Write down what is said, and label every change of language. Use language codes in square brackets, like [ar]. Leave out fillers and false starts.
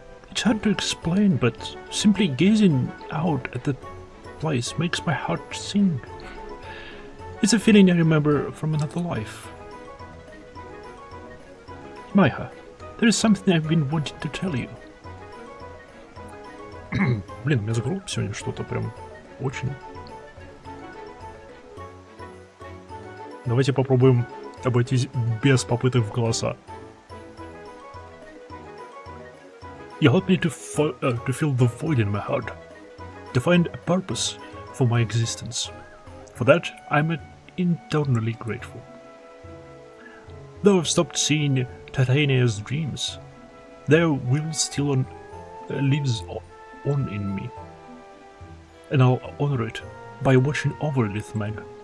[en] It's hard to explain, but simply gazing out at the place makes my heart sing. It's a feeling I remember from another life. Maiha, there is something I've been wanting to tell you. [ru] Блин, у меня с грубым сегодня что-то прям очень. Давайте попробуем обойтись без попыток в голоса. [en] You helped me to fill the void in my heart, to find a purpose for my existence. For that, I'm eternally grateful. Though I've stopped seeing Titania's dreams, their will still lives on in me, and I'll honor it by watching over Lith Meg.